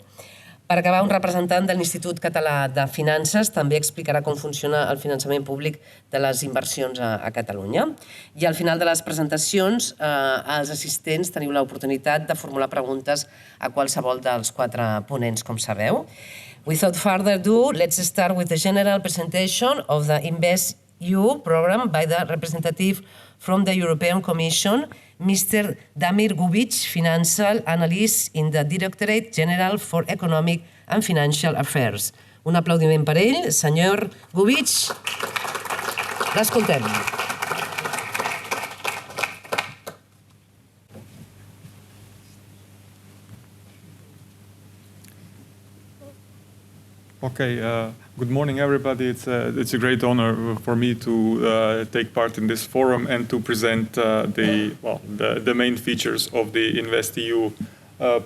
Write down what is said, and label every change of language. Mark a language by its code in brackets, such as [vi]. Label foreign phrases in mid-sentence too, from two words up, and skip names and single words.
[ca] Per acabar, un representant de l'Institut Català de Finances també explicarà com funciona el finançament públic de les inversions a Catalunya. I al final de les presentacions, els assistents teniu l'oportunitat de formular preguntes a qualsevol dels 4 ponents, com sabeu. [en] Without further ado, let's start with the general presentation of the InvestEU program by the representative from the European Commission, Mr. Damir Gubic, Financial Analyst in the Directorate General for Economic and Financial Affairs. [ca] Un aplaudiment per ell. Senyor Gubic, l'escoltem. [en] Okay, good morning, everybody. It's a great honor for me to take part in this forum and to present the main features of the InvestEU program.